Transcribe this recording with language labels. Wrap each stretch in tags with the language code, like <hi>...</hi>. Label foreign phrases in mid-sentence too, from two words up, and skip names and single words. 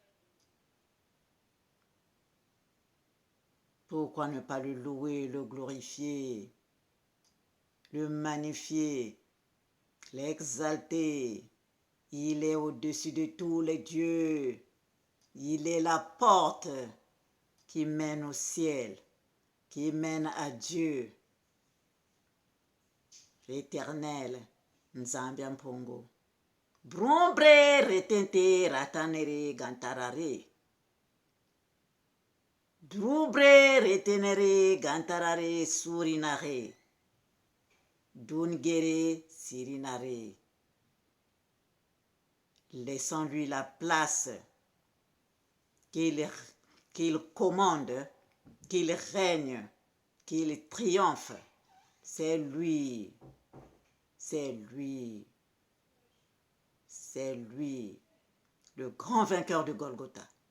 <fr>Pourquoi ne pas le louer, le glorifier, le magnifier, l'exalter? Il est au-dessus de tous les dieux. Il est la porte qui mène au ciel, qui mène à Dieu. Éternel,</fr> <ln>Nzambi Mpongo. Brombre retente ratanere gantarare. Drubre retenere gantarare surinare. Dungere sirinare.</ln> <fr>Laissons-lui la place qu'il commande, qu'il règne, qu'il triomphe. C'est lui, c'est lui, c'est lui, le grand vainqueur de Golgotha.</fr>